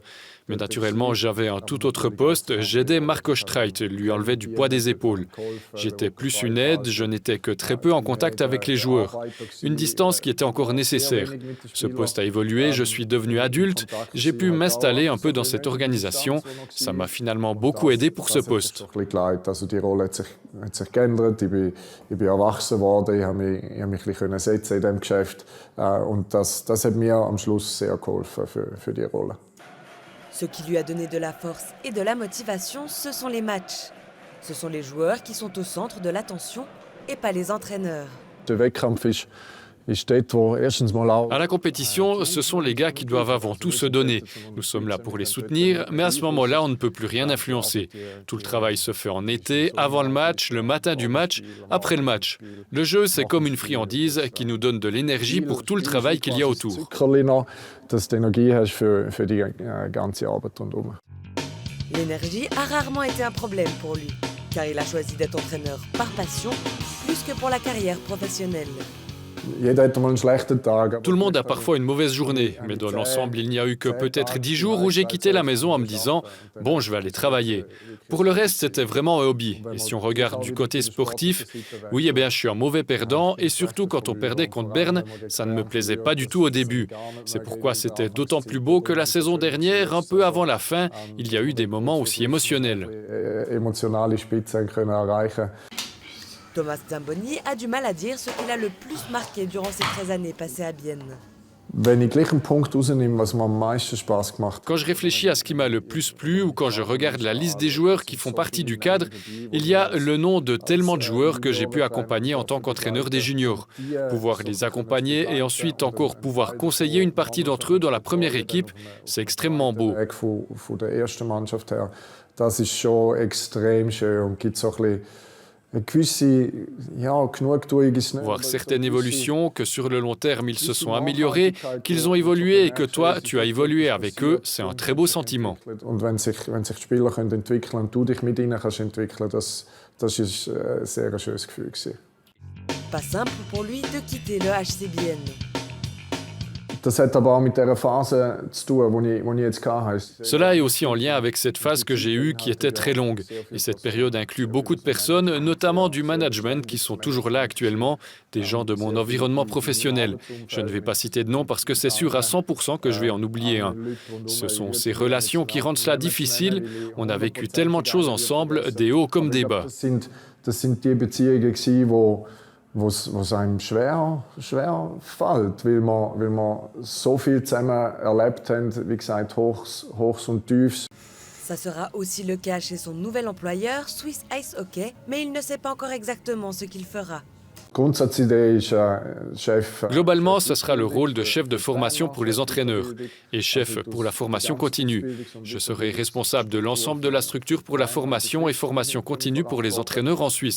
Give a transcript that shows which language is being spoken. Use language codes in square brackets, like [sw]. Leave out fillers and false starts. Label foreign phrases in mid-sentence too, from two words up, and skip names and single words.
[fr] Mais naturellement, j'avais un tout autre poste. J'aidais Marco Streit, lui enlevait du poids des épaules. J'étais plus une aide, je n'étais que très peu en contact avec les joueurs. Une distance qui était encore nécessaire. Ce poste a évolué, je suis devenu adulte, j'ai pu m'installer un peu dans cette organisation. Ça m'a finalement beaucoup aidé pour ce poste. [de] Ich bin erwachsen worden, ich habe mich ein bisschen setzen in diesem Geschäft und das hat mir am Schluss sehr geholfen für die Rolle. [fr] Ce qui lui a donné de la force et de la motivation, ce sont les matchs. Ce sont les joueurs qui sont au centre de l'attention et pas les entraîneurs. [de] Der Wettkampf ist [fr] À la compétition, ce sont les gars qui doivent avant tout se donner. Nous sommes là pour les soutenir, mais à ce moment-là, on ne peut plus rien influencer. Tout le travail se fait en été, avant le match, le matin du match, après le match. Le jeu, c'est comme une friandise qui nous donne de l'énergie pour tout le travail qu'il y a autour. L'énergie a rarement été un problème pour lui, car il a choisi d'être entraîneur par passion, plus que pour la carrière professionnelle. [de] Jeder hat mal einen schlechten Tag. [fr] Tout le monde a parfois une mauvaise journée, mais dans l'ensemble, il n'y a eu que peut-être 10 jours où j'ai quitté la maison en me disant « Bon, je vais aller travailler ». Pour le reste, c'était vraiment un hobby. Et si on regarde du côté sportif, oui, eh bien, je suis un mauvais perdant et surtout quand on perdait contre Berne, ça ne me plaisait pas du tout au début. C'est pourquoi c'était d'autant plus beau que la saison dernière, un peu avant la fin, il y a eu des moments aussi émotionnels. [de] Emotionale Spitzen können erreichen. [fr] Thomas Zamboni a du mal à dire ce qui l'a le plus marqué durant ces 13 années passées à Bienne. [de] Wenn ich gleich einen Punkt rausnehme, was mir am meisten Spaß gemacht hat. [fr] Quand je réfléchis à ce qui m'a le plus plu ou quand je regarde la liste des joueurs qui font partie du cadre, il y a le nom de tellement de joueurs que j'ai pu accompagner en tant qu'entraîneur des juniors. Pouvoir les accompagner et ensuite encore pouvoir conseiller une partie d'entre eux dans la première équipe, c'est extrêmement beau. [de] Von der ersten Mannschaft her, das ist schon extrem schön und gibt so ein bisschen [fr] Voir certaines évolutions, que sur le long terme ils se sont améliorés, qu'ils ont évolué et que toi tu as évolué avec eux, c'est un très beau sentiment. [de] Und wenn sich die Spieler entwickeln können und du dich mit ihnen kannst entwickeln, das ist ein sehr schönes Gefühl gewesen. [fr] Pas simple pour lui de quitter le HC Bienne. [de] Das hat aber auch mit der Phase zu tun, wo ich jetzt hatte. [fr] Cela est aussi en lien avec cette phase que j'ai eue qui était très longue. Et cette période inclut beaucoup de personnes, notamment du management, qui sont toujours là actuellement, des gens de mon environnement professionnel. Je ne vais pas citer de nom parce que c'est sûr à 100% que je vais en oublier un. Ce sont ces relations qui rendent cela difficile. On a vécu tellement de choses ensemble, des hauts comme des bas. [de] Das sind die Beziehungen gewesen, wo es einem schwer fällt, weil wir so viel zusammen erlebt haben, wie gesagt, Hochs und Tiefs. [fr] Ça sera aussi le cas chez son nouvel employeur, Swiss Ice Hockey, mais il ne sait pas encore exactement ce qu'il fera. Globalement, ce sera le rôle de chef de formation pour les entraîneurs et chef pour la formation continue. Je serai responsable de l'ensemble de la structure pour la formation et formation continue pour les entraîneurs en Suisse.